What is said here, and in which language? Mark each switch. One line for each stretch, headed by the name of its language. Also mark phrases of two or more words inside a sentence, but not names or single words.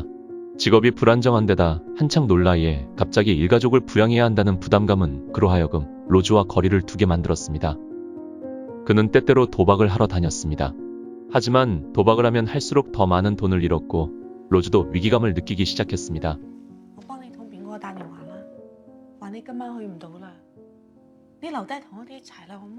Korean: 직업이 불안정한 데다 한창 놀 나이에 갑자기 일가족을 부양해야 한다는 부담감은 그로 하여금 로즈와 거리를 두게 만들었습니다. 그는 때때로 도박을 하러 다녔습니다. 하지만 도박을 하면 할수록 더 많은 돈을 잃었고 로즈도 위기감을 느끼기 시작했습니다.
Cantonese: 我幫你同邊個打電話啦，話你今晚去唔到啦，你留低同我哋一齊啦，好嗎？